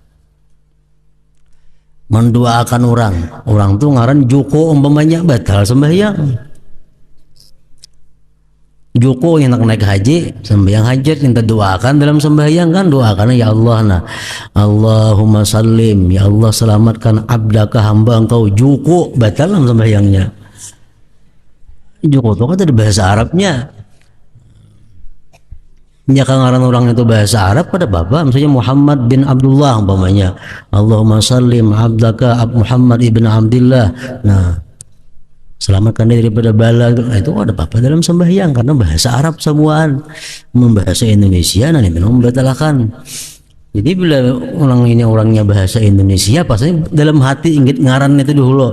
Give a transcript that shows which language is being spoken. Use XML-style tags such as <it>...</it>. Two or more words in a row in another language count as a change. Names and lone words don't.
<bjn>Mendoakan orang tuh ngaran Joko umpamanya, batal sembahyang.</bjn> <id>Joko yang nak naik haji, sembahyang hajat yang doakan dalam sembahyang kan, doakan ya Allah, nah</id> <ar>Allahumma sallim,</ar> <id>ya Allah selamatkan abdaka hamba engkau Joko, batal dalam sembahyangnya. Joko itu kan ada bahasa Arabnya. Ya kangaran orang itu bahasa Arab pada bapak, misalnya Muhammad bin Abdullah umpamanya,</id> <ar>Allahumma sallim abdaka Muhammad ibn Abdullah.</ar> <id>Nah, selamatkan dia daripada bala. Nah, itu ada apa dalam sembahyang karena bahasa Arab semuaan. Membahasa Indonesia nanti membatalkan. Jadi bila orang ini orangnya bahasa Indonesia, pasti dalam hati ingat ngaran itu dulu.</id>